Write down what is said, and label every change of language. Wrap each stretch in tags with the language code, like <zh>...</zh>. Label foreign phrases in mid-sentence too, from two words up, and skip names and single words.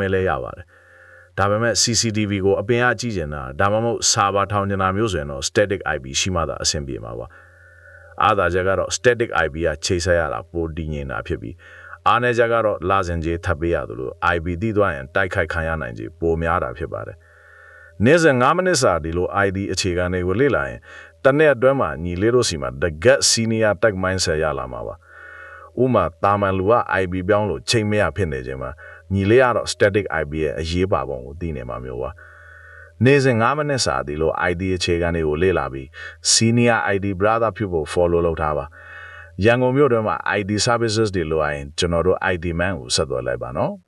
<my>မဲ့လဲရပါတယ်ဒါပေမဲ့ CCTV ကိုအပြင်အကြည့်ကျင်တာဒါမှမဟုတ် server ထောင်ကျင်တာမျိုးဆိုရင်တော့</my> <en>static IP</en> <my>ရှိမှသာအဆင်ပြေမှာပါအားသာချက်ကတော့</my> <en>static IP</en> <my>ကချိတ်ဆက် ရတာပိုတည်ငြိမ်တာဖြစ်ပြီးအားနည်းချက်ကတော့လာစင်ကြီးထပ်ပေးရသလို IP တိသွားရင်တိုက်ခိုက်ခံရနိုင်ခြေပိုများတာ ဖြစ်ပါတယ်နေ့စဉ်9မိနစ်စာဒီလို ID အခြေခံတွေကိုလေ့လာရင်တစ်နေ့အတွင်းမှာညီလေးတို့စီမှာ</my> <en>the gut senior tech mindset</en> <my>ရလာမှာပါဥမာတာမန်လူက IP ပြောင်းလို့ချိန်မရဖြစ်နေချိန်မှာညီလေးကတော့</my> <en>static IP</en> <my>ရဲ့အရေးပါပုံကိုသိနေမှာမျိုးပါနေ့စဉ်9မိနစ်စာဒီလို ID အခြေခံတွေကိုလေ့လာပြီး</my> <en>senior ID brother</en> <my>ဖြစ်ဖို့ follow လုပ်ထားပါရန်ကုန်မြို့တွင်မှာ</my> <en>ID services</en> <my>တွေလိုအပ်ရင်ကျွန်တော်တို့</my> <en>ID man</en> <my>ကိုဆက်သွယ်လိုက်ပါနော်</my>